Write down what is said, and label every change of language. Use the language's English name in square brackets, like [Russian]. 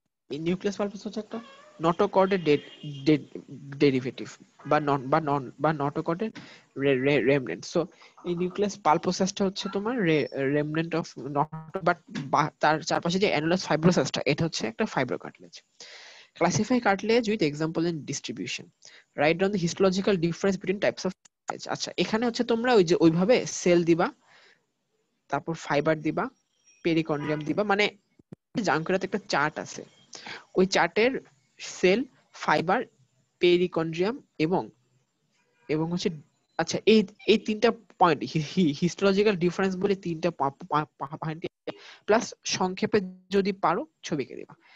[Bangla] Nucleus pulposus হচ্ছে একটা নটোকর্ডের derivative বা নটোকর্ডের রেমনেন্ট। সো এই নিউক্লিয়াস পালপোসাসটা হচ্ছে তোমার রেমনেন্ট অফ নটো, বাট তার চারপাশে যে অ্যানুলাস ফাইব্রোসাসটা, এটা হচ্ছে একটা fibrocartilage. [English] Classify cartilage with example and distribution. Write down the histological difference between types of cartilage. [Bangla] আচ্ছা, এখানে হচ্ছে তোমরা ওই যে ওইভাবে সেল দিবা, তারপর ফাইবার দিবা, পেরিকন্ড্রিয়াম দিবা, মানে জাঙ্কুরাতে একটা চার্ট আছে, ওই চার্টের সেল, ফাইবার, পেরিকন্ড্রিয়াম এবং এবং হচ্ছে, আচ্ছা এই এই তিনটা পয়েন্ট, হিস্টোলজিক্যাল ডিফারেন্স বলে তিনটা পয়েন্ট, প্লাস সংক্ষেপে যদি পারো ছবিকে দিবা।